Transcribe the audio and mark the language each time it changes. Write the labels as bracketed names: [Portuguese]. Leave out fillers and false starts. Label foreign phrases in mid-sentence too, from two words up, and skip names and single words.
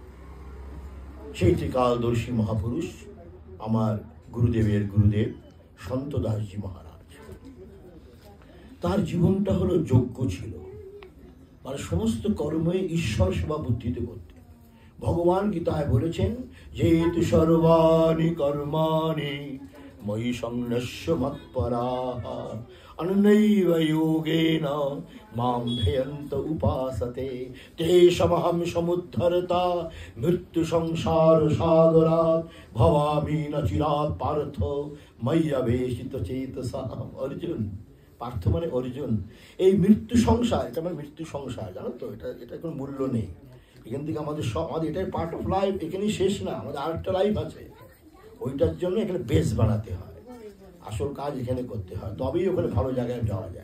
[Bangla] সেই ত্রিকালদর্শী মহাপুরুষ আমার গুরুদেবের গুরুদেব সন্ত দাসজি মহারাজ, তার জীবনটা হলো যজ্ঞ ছিল। মানে সমস্ত কর্মে ঈশ্বর সেবা বুদ্ধিতে করতে। ভগবান গীতায় বলেছেন [Sanskrit] যে তু সর্বাণি কর্মাণি ময়ি সংন্যস্য মৎপরাঃ অনন্যৈব যোগেন মাম ধ্যায়ন্ত উপাসতে তেষামহং সমুদ্ধরতা মৃত্যু সংসার সাগরাৎ ভবামি ন চিরাৎ পার্থ ময়্যাবেশিত চেতসা। [Bangla] অর্জুন, পার্থ মানে অর্জুন, এই মৃত্যু সংসার, এটা আমার মৃত্যু সংসার, জানো তো, এটা কোনো মূল্য নেই। এখান থেকে আমাদের এটাই [English] part of life, [Bangla] এখানেই শেষ না, আমাদের আরেকটা লাইফ আছে। ওইটার জন্য এখানে বেস বানাতে হয়, আসল কাজ এখানে করতে হয়, তবেই ওখানে ভালো জায়গায় যাওয়া যায়।